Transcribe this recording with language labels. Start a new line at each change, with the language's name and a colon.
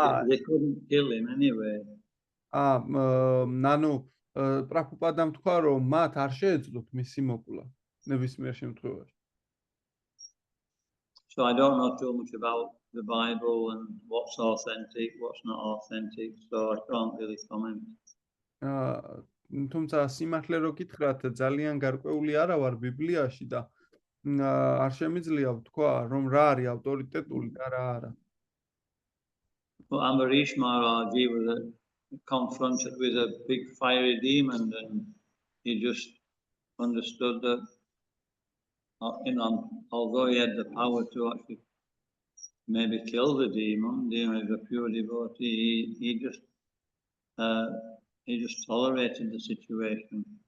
English: They couldn't kill him anyway.
Georgian: ნანუ პრაბჰუპადამ თქვა რომ მათ არ შეეძლოთ მისი მოკლა ნებისმიერ შემთხვევაში.
English: So I don't know too much about the Bible and what's authentic, what's not authentic, so I can't really comment.
Georgian: თუმცა სიმართლე რო გითხრათ ძალიან გარკვეული არა ვარ ბიბლიაში და არ შემიძლია ვთქვა რომ რა არის ავტორიტეტული და რა არა.
English: Well, Ambarish Maharaj, he was confronted with a big fiery demon and he just understood that, although he had the power to actually maybe kill the demon, as a pure devotee, he just tolerated the situation.